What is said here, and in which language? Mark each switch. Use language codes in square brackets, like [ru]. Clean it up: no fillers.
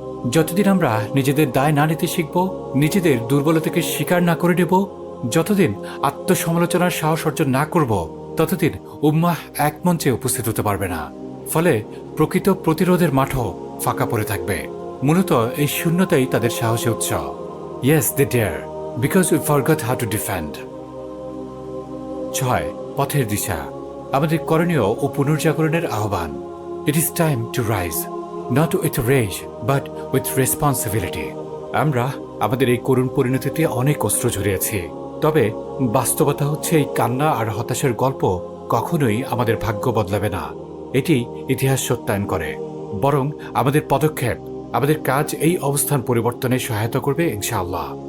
[bn] যতদিন আমরা নিজেদের দায় না নিতে শিখব, নিজেদের দুর্বলতাকে স্বীকার না করে নেব, যতদিন আত্মসমালোচনার সাহস অর্জন না করব, ততদিন উম্মাহ এক মঞ্চে উপস্থিত হতে পারবে না। ফলে প্রকৃত প্রতিরোধের মাঠও ফাঁকা পড়ে থাকবে। মূলত এই শূন্যতাই তাদের সাহসে উৎস। [en] Yes, they dare, because we forgot how to defend. [bn] 6. পথের দিশা। আমাদের করণীয় ও পুনর্জাগরণের আহ্বান। [en] It is time to rise, not with rage, but with responsibility. [bn] আমরা আমাদের এই করুণ পরিণতিতে অনেক অস্ত্র ঝরিয়েছি, তবে বাস্তবতা হচ্ছে এই কান্না আর হতাশার গল্প কখনোই আমাদের ভাগ্য বদলাবে না। এটি ইতিহাস সত্যায়ন করে। বরং আমাদের পদক্ষেপ, আমাদের কাজ এই অবস্থান পরিবর্তনে সহায়তা করবে ইনশাআল্লাহ।